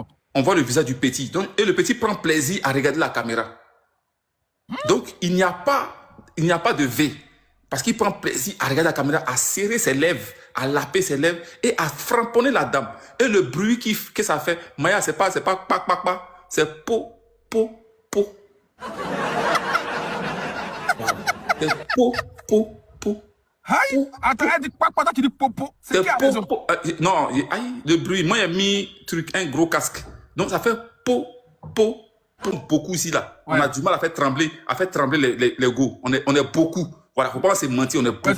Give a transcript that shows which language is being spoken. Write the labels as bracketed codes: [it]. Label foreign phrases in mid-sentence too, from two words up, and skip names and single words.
[fr] On voit le visage du petit. Donc, et le petit prend plaisir à regarder la caméra. Donc, il n'y a pas de V. Parce qu'il prend plaisir à regarder la caméra, à serrer ses lèvres, à laper ses lèvres et à framponner la dame. Et le bruit que ça fait, Maya, c'est pas pac, pac, pac, c'est po, po, po. C'est po, po, po. Aïe, attends, elle dit quoi, tu dis popo. C'est C'est qui a po, raison? po. Non, aïe, le bruit. Moi, j'ai mis un gros casque. Donc, ça fait po, po, po. Beaucoup ici, là. Ouais. On a du mal à faire trembler les go. On est beaucoup. Voilà, faut pas se mentir, on est beaucoup.